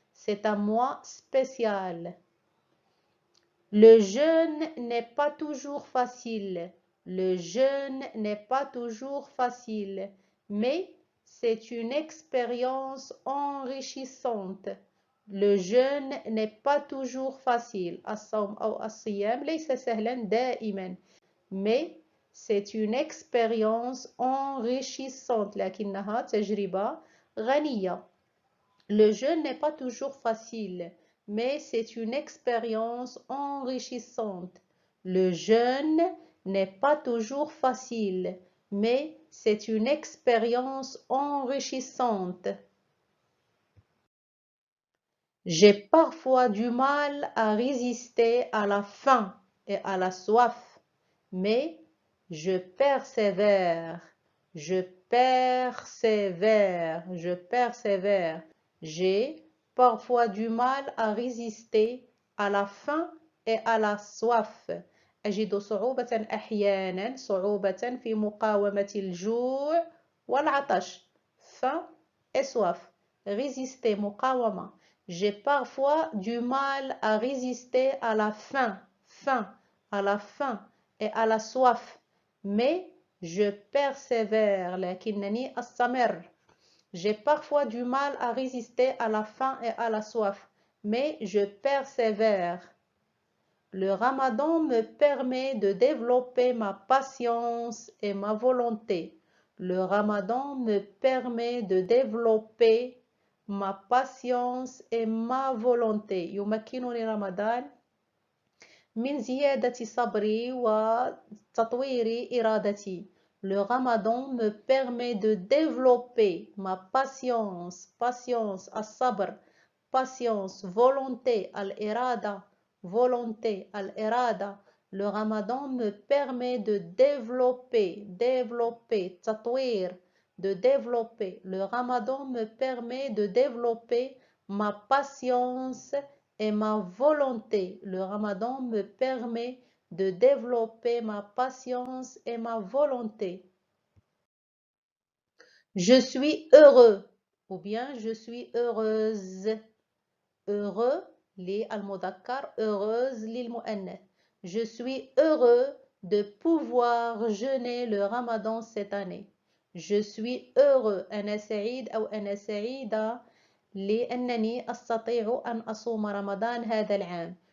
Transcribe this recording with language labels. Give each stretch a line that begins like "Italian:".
French: C'est un mois spécial. Le jeûne n'est pas toujours facile. Le jeûne n'est pas toujours facile, mais c'est une expérience enrichissante. Le jeûne n'est pas toujours facile.
Arabic: الصوم أو الصيام ليس سهلا دائما,
French: mais c'est une expérience enrichissante.
Arabic: لكنها تجربة غنية.
French: Le jeûne n'est pas toujours facile, mais c'est une expérience enrichissante. Le jeûne n'est pas toujours facile, mais c'est une expérience enrichissante. J'ai parfois du mal à résister à la faim et à la soif, mais je persévère, je persévère, je persévère. J'ai parfois du mal à résister à la faim et à la soif.
Arabic: أجد صعوبة أحيانا صعوبة في مقاومة الجوع والعطش.
French: Faim et soif. Résister, مقاومة. J'ai parfois du mal à résister à la faim, à la faim et à la soif, mais je persévère.
Arabic: لكنني أستمر.
French: J'ai parfois du mal à résister à la faim et à la soif, mais je persévère. Le Ramadan me permet de développer ma patience et ma volonté. Le Ramadan me permet de développer ma patience et ma volonté.
Arabic: يمكنني رمضان من زيادة صبري وتطوير إرادتي.
French: Le Ramadan me permet de développer ma patience, الصبر, patience, volonté, الإرادة, volonté, الإرادة. Le Ramadan me permet de développer, تطوير, de développer. Le Ramadan me permet de développer ma patience et ma volonté. Le Ramadan me permet de développer ma patience et ma volonté. Je suis heureux ou bien je suis heureuse.
Arabic: Heureux, li al-mudakkar, heureuse, lil mu'annath.
French: Je suis heureux de pouvoir jeûner le Ramadan cette année. Je suis heureux.
Arabic: أنا سعيد أو أنا سعيدة لأنني أستطيع أن أصوم رمضان هذا العام.